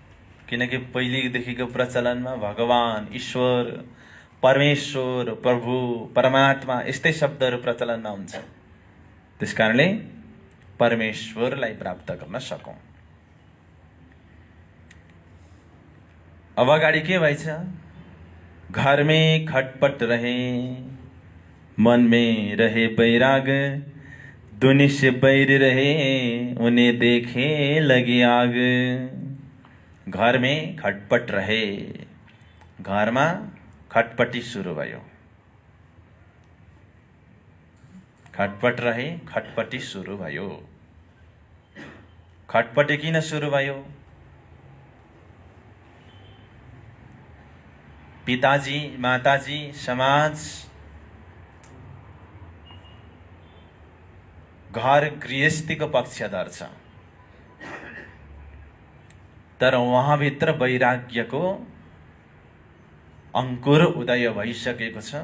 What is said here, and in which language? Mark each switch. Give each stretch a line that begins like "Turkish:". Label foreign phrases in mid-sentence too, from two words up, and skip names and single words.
Nepali: किनकि पहिलेदेखिको प्रचलनमा भगवान, ईश्वर, परमेश्वर, प्रभु, परमात्मा यस्तै शब्दहरू प्रचलनमा हुन्छ। त्यसकारणले परमेश्वरलाई प्राप्त गर्न सकौं। अब अगाडि के भएछ?
Hindi: घर में खटपट रहे, मन में रहे बैराग, दुनि से बैर रहे, उन्हें देखे लगे आग। घर में खटपट रहे,
Nepali: घरमा खटपटी सुरु भयो।
Hindi: खटपट रहे,
Nepali: खटपटी सुरु भयो। खटपटी किन सुरु भयो? पिताजी, माताजी, समाज, घर गृहस्थीको पक्षधर छ, तर उहाँभित्र वैराग्यको अंकुर उदय भइसकेको छ।